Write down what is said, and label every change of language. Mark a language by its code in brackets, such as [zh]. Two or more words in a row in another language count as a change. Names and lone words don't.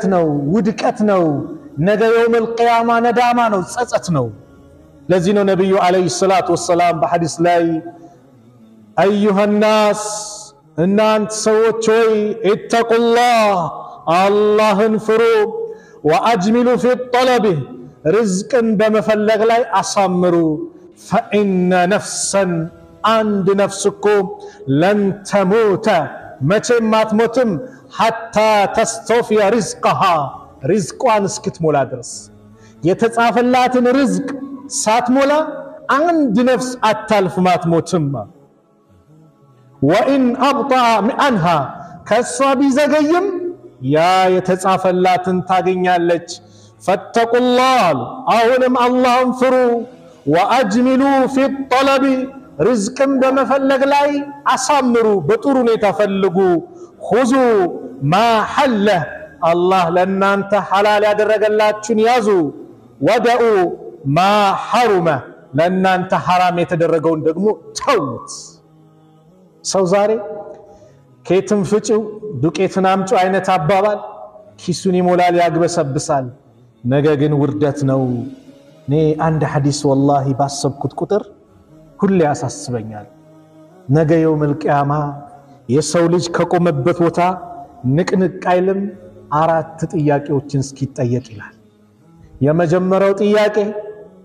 [am] ነው ውድቀት ነው ነገ [ar] يوم القيامة [am] ነዳማ ነው ጸጸት ነው ለዚህ ነው ነብዩ [ar] عليه الصلاة والسلام [am] በሐዲስ ላይ [ar] أيها الناس [am] እናንተ ሰዎች ሆይ ኢተቁላህ አላህን ፍሩ [ar] وأجملوا في الطلب [am] ርዝቅን በመፈለግ ላይ አሳምሩ [ar] فإن نفسا عند نفسكم لن تموت [am] መቼም አትሞትም [ar] حتى تستوفي رزقها [am] رزقዋን እስክትሞላ ድረስ የተጻፈላትን ርዝቅ ሳትሞላ አንድ ነፍስ አታልፍም አትሞትም [ar] وإن أبطأ عنها [am] ከሷ ቢዘገይም ያ የተጻፈላትን ታገኛለች [ar] فاتقوا الله [am] አሁንም አላህን ፍሩ [ar] وأجملوا في الطلب [am] ርዝቅን በመፈለግ ላይ አሳምሩ በጥሩ ሁኔታ ፈልጉ [ar] خذوا ما حل الله [am] ለናንተ ሐላል ያደረገላችሁን ያዙ [ar] ودعوا ما [am] حرم ለናንተ ሐራም የተደረገውን ደግሞ ተውት ሰው ዛሬ ከየትም ፍጪው ዱቄትን አምጪ አይነት አባባል ኪሱን ይሞላል ያግበሰብሳል ነገ ግን ውርደት ነው እኔ አንድ ሐዲስ ወላሂ ባሰብኩት ቁጥር ሁሌ ያሳስበኛል ነገ [ar] يوم القيامة [am] የሰው ልጅ ከቆመበት ቦታ ንቅንቅ አይልም አራት ጥያቄዎችን እስኪጠየቅ ይላል የመጀመሪያው ጥያቄ